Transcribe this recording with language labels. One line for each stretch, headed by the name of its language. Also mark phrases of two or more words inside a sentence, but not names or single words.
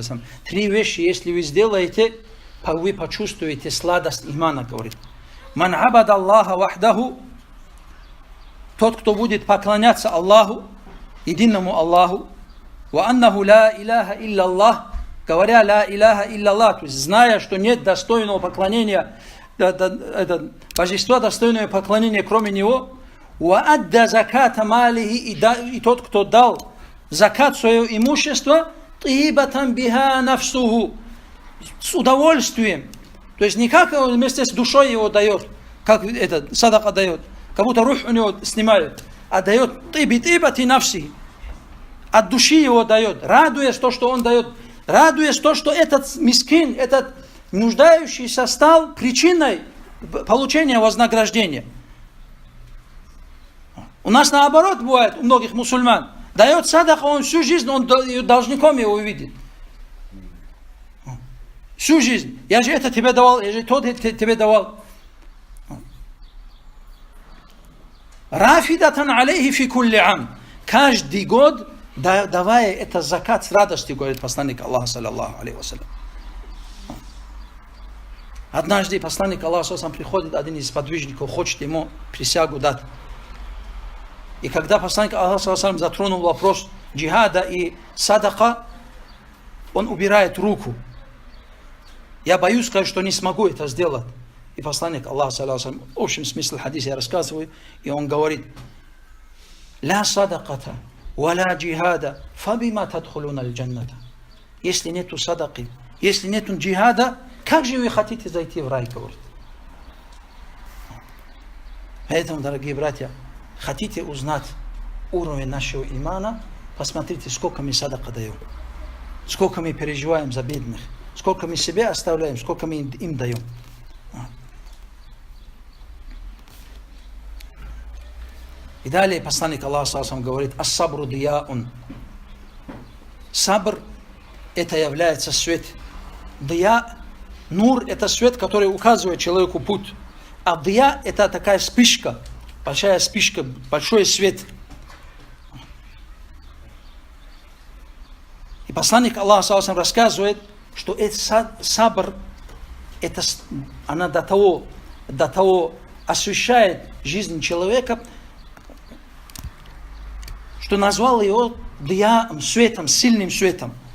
Russian: 3 вещи, если вы сделаете, вы почувствуете сладость имана, говорит.
Arabic: من عبد الله وحده,
Russian: тот, кто будет поклоняться Аллаху, единому Аллаху,
Arabic: وأنه لا إله إلا الله,
Russian: говоря
Arabic: لا إله إلا الله,
Russian: то есть зная, что нет достойного поклонения, божества достойного поклонения, кроме него,
Arabic: وأدى زكاة ماله,
Russian: и тот, кто дал закат своего имущества,
Arabic: طيبة بها نفسه,
Russian: с удовольствием, то есть не как вместе с душой его дает, как это садака дает, как будто рух у него снимает, а дает
Arabic: طيبة نفس,
Russian: от души его дает, радуясь то, что он дает, радуясь то, что этот мискин, этот нуждающийся стал причиной получения вознаграждения. У нас наоборот бывает, у многих мусульман, дает садака, он всю жизнь, он должником его увидит. Всю жизнь. Я же это тебе давал, я же тот тебе давал.
Arabic: رافدة عليه في كل عام.
Russian: Каждый год, давая это закат с радостью, говорит посланник Аллаха,
Arabic: صلى الله عليه وسلم.
Russian: Однажды посланник Аллаха приходит, один из подвижников, хочет ему присягу дать. И когда посланник Аллаха затронул вопрос джихада и садака, он убирает руку. Я боюсь сказать, что не смогу это сделать. И посланник Аллаха, в общем смысле хадиса я рассказываю, и он говорит:
Arabic: «لا صدقة، ولا جهاد، فبما تدخلون الجنة».
Russian: Если нету садаки, если нету джихада, как же вы хотите зайти в рай, говорит. Поэтому, дорогие братья, хотите узнать уровень нашего имана, посмотрите, сколько мы садака даем, сколько мы переживаем за бедных, сколько мы себе оставляем, сколько мы им даем. И далее посланник Аллаха говорит:
Arabic: «الصبر ضياء».
Russian: Сабр – это является свет. Дия, нур – это свет, который указывает человеку путь. А дия – это такая вспышка, большая вспышка, большой свет. И посланник Аллаха рассказывает, что этот сабр, она до того освещает жизнь человека, что назвал его дияом, светом, сильным светом.